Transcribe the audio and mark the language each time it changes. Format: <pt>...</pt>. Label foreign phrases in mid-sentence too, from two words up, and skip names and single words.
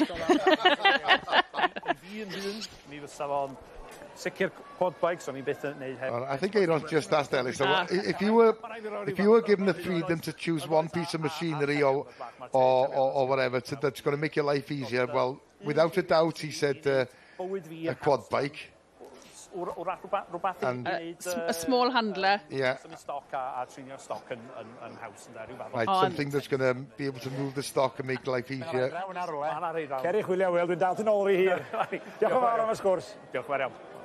<en>I think Aaron just asked Ellis, so if you were given the freedom to choose one piece of machinery or whatever that's going to make your life easier, well, without a doubt, he said a quad bike. And a small handler. Yeah. Right, something that's going to be able to move the stock and make life easier.</en> <cy>Ceri chwilio, wel, dwi'n dal yn ôl i hir. Diolch yn fawr am y sgwrs. Diolch yn fawr iawn.</cy>